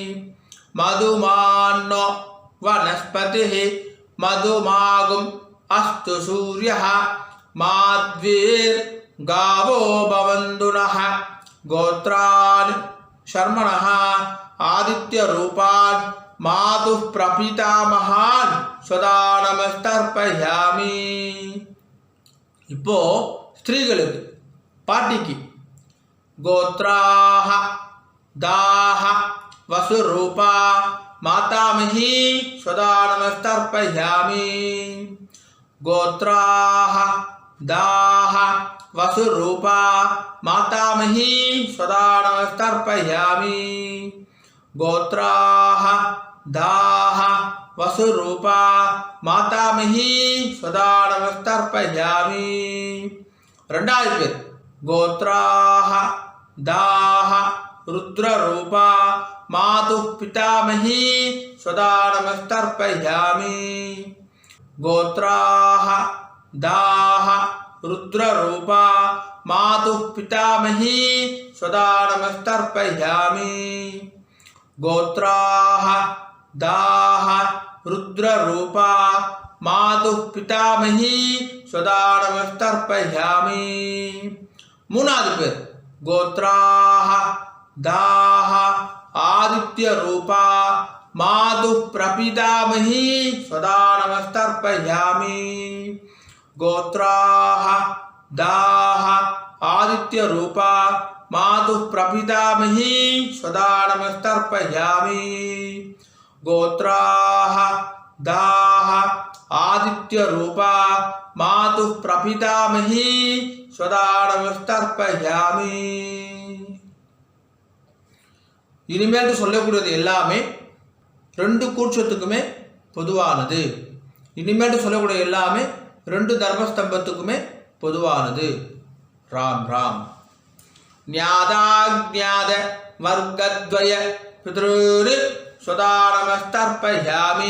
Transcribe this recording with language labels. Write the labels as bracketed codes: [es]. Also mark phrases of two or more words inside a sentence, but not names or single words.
[sa] मधुमान्नो वनस्पतिः मधुमागुम् अस्तु सूर्यः माध्वीर्गावो भवन्तु नः। गोत्रान् शर्मणः आदित्यरूपान् मातुः प्रपितामहान् स्वदानमस्तर्पयामि। [ta] இப்போ ஸ்திரீகளுக்கு பாட்டிக்கு [sa] गोत्राः दाः वसुरूपा मातामही स्वदानमस्तर्पयामि। गोत्राः दाः वसुरूपा मातामही स्वदानमस्तर्पयामि। गोत्राः दाः वसुरूपा मातामही स्वदानमस्तर्पयामि। [ta] ரெண்டாவது பேர் [sa] गोत्राः दाः रुद्ररूपा मातुः पितामही स्वदानमस्तर्पयामि। गोत्राः दाः रुद्ररूपा मातुः पितामही स्वदानमस्तर्पयामि। गोत्राः दाः रुद्ररूपा मातुः पितामही स्वदानमस्तर्पयामि। [ta] மூணாவது பேர் [sa] गोत्राः दाः आदित्यरूपा मातुः प्रपितामही स्वदानमस्तर्पयामि। गोत्राः दाः आदित्यरूपा मातुः प्रपितामही स्वदानमस्तर्पयामि। गोत्राः दाः आदित्यरूपा मातुः प्रपितामही स्वदानमस्तर्पयामि। [ta] இனிமேல் சொல்லக்கூடியது எல்லாமே ரெண்டு கூட்சத்துக்குமே பொதுவானது. இனிமேல் சொல்லக்கூடிய எல்லாமே ரெண்டு தர்மஸ்தம்பத்துக்குமே பொதுவானது. [sa] राम राम। ज्ञाताज्ञात वर्गद्वय पितॄन् स्वदानमस्तर्पयामि।